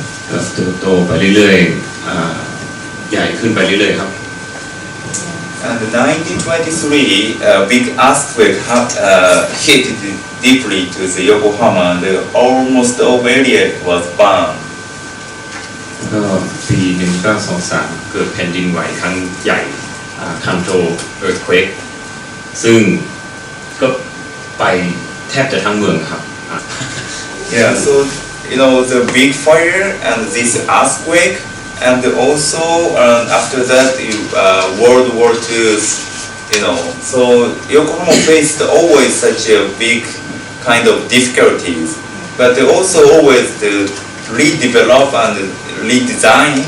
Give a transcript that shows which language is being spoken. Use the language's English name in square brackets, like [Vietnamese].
[Thai] ก็โตไปเรื่อยๆใหญ่ขึ้นไปเรื่อยๆครับ [English] And in 1923, a big earthquake hit deeply to the Yokohama, and almost the whole area was burned. [Thai] ก็ปี 1923 เกิดแผ่นดินไหวครั้งใหญ่คันโต earthquake ซึ่งก็ไปแทบจะทั้งเมืองครับ [English] Yeah, so the big fire and this earthquake, and also after that World War II, so Yokohama faced always such a big kind of difficulties, but also always redevelop and redesign.